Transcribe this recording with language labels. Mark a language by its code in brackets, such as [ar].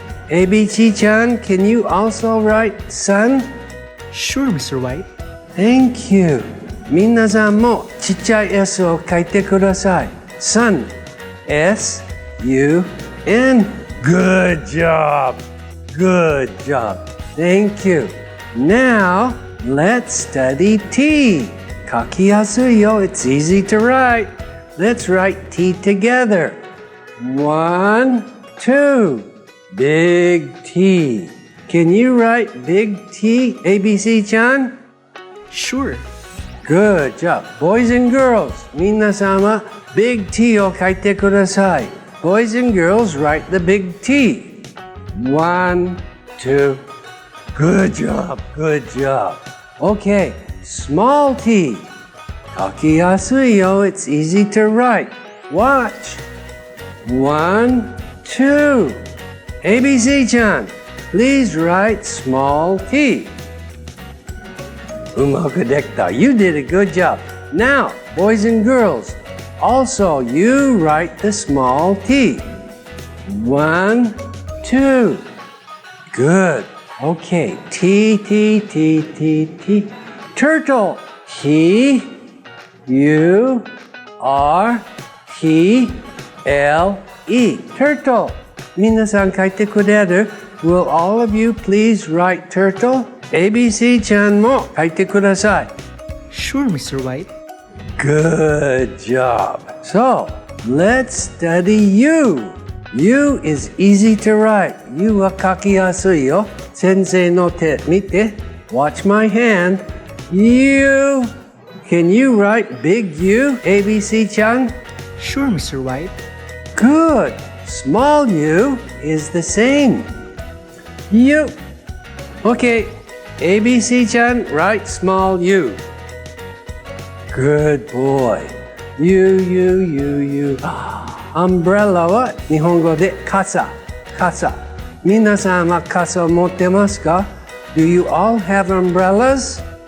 [en] ABC-chan, can you also write sun? Sure, Mr. White. Thank you. [ja] 皆さんもちっちゃい S を書いてください. [en] Sun. S-U-N. Good job. Good job. Thank you. Now, let's study T. [ja] 書きやすいよ. [en] It's easy to write. Let's write T together. 1, 2. Big T. Can you write big T, ABC-chan? Sure. Good job. Boys and girls, [ja] 皆さんは big T を書いてください. [en] Boys and girls, write the big T. 1, 2. Good job. Good job. Okay. Small t. [ja] 書きやすいよ. [en] It's easy to write. Watch. 1, 2. ABC-chan, please write small t. [ja] うまくできた. [en] You did a good job. Now, boys and girls, also you write the small t. 1, 2. Good. Okay. T, T, T, T, T. Turtle. T, U, R, T, L, E. Turtle. [ja] 皆さん書いてくれる? [en] Will all of you please write turtle? [ja] ABC-chan も書いてください. [en] Sure, Mr. White. Good job. So, let's study U. U is easy to write. [ja] U は書きやすいよ. 先生の手見て. [en] Watch my hand. U. Can you write big U, ABC-chan? Sure, Mr. White. Good. Small u is the same. U. Okay. ABC-chan, write small u. Good boy. U. [ja] Umbrella は日本語で傘。傘。皆さんは傘を持ってますか? [en] Do you all have umbrellas?